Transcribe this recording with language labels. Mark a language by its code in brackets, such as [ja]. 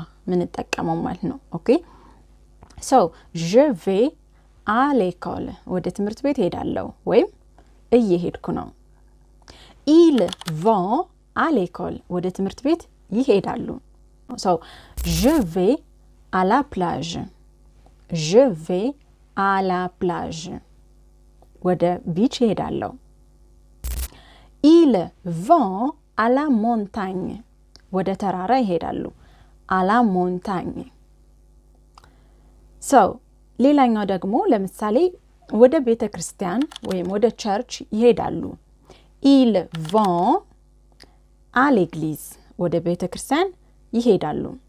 [am] ምን ተጠቀመው ማለት ነው. ኦኬ. so [fr] je vais à l'école [am] ወደ ትምህርት ቤት ሄዳለሁ ወይም እየሄድኩ ነው. [fr] ils vont à l'école [am] ወደ ትምህርት ቤት ይሄዳሉ. [fr] so je vais à la plage. je vais à la plage [am] ወደ ቢች ይሄዳለሁ. [fr] ils vont à la montagne [am] ወደ ተራራ ይሄዳሉ. [fr] à la montagne. [am] so ሌላኛው ደግሞ ለምሳሌ ወደ ቤተክርስቲያን ወይም ወደ ቸርች ይሄዳሉ. [fr] ils vont à l'église [am] ወደ ቤተክርስቲያን ይሄዳሉ.